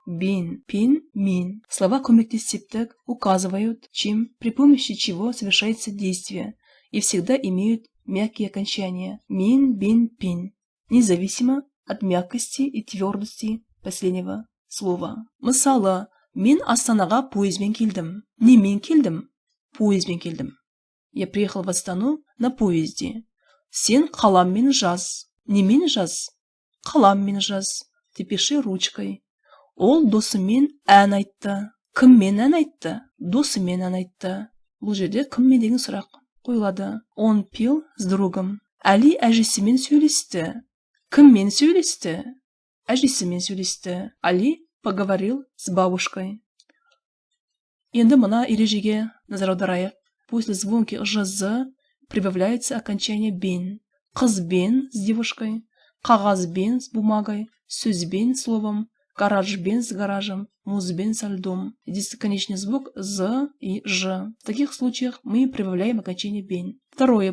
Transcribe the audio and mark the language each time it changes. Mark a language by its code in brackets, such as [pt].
[kk] Бен, пен, мен. [ru] Слова көмектес септік указывают, чем, при помощи чего совершается действие, и всегда имеют мягкие окончания. [kk] Мен, бен, пен. [ru] Независимо от мягкости и твердости последнего слова. [kk] Мысалы, мен Астанаға поездбен келдім. Немен келдім? Поездбен келдім. [ru] Я приехал в Астану на поезде. [kk] Сен қаламмен жаз. Немен жаз? Қаламмен жаз. [ru] Ты пиши ручкой. [kk] Ол досымен ән айтты. Кіммен ән айтты? Досымен ән айтты. Бұл жерде кіммен деген сұрақ қойылады. [ru] Он пел с другом. [kk] Әли әжесімен сөйлесті. Кіммен сөйлесті? Әжесімен сөйлесті. [ru] Али поговорил с бабушкой. [kk] Енді мына ережеге назар аударайық. [ru] После звонки «жз» прибавляется окончание «бен». Қызбен с девушкой, қағазбен с бумагой, сөзбен словом, гаражбен с гаражем, музбен со льдом. Здесь конечный звук «з» и «ж». В таких случаях мы прибавляем окончание «бен». Второе.